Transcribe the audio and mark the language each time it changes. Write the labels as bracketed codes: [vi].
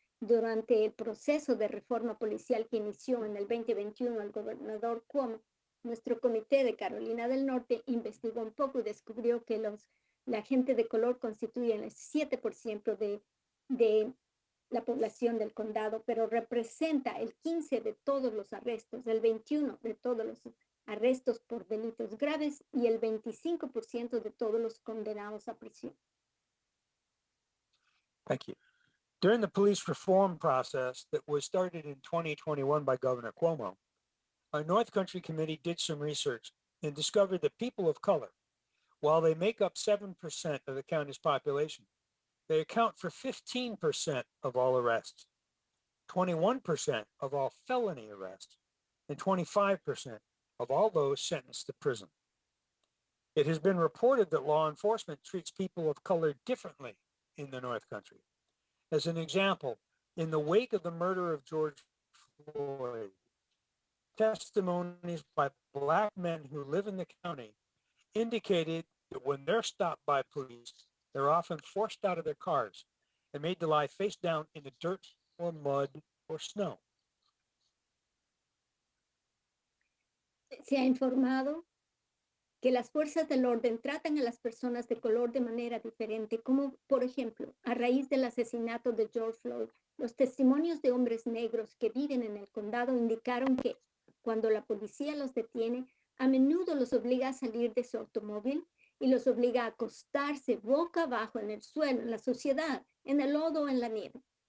[es] Durante el proceso de reforma policial que inició en el 2021 el gobernador Cuomo, nuestro comité de Carolina del Norte investigó un poco y descubrió que la gente de color constituye el 7% de la población del condado, pero representa el 15% de todos los arrestos, el 21% de todos los arrestos por delitos graves y el 25% de todos los condenados a prisión. [en] Thank you. During the police reform process that was started in 2021 by Governor Cuomo, our North Country Committee did some research and discovered that people of color, while they make up 7% of the county's population, they account for 15% of all arrests. 21% of all felony arrests, and 25% of all those sentenced to prison. It has been reported that law enforcement treats people of color differently in the North Country. As an example, in the wake of the murder of George Floyd, testimonies by Black men who live in the county indicated that when they're stopped by police, they're often forced out of their cars and made to lie face down in the dirt or mud or snow. [es] Se ha informado que las fuerzas del orden tratan a las personas de color de manera diferente, como por ejemplo, a raíz del asesinato de George Floyd, los testimonios de hombres negros que viven en el condado indicaron que cuando la policía los detiene, a menudo los obliga a salir de su automóvil y los obliga a acostarse boca abajo en el suelo, en la suciedad, en el lodo o en la nieve.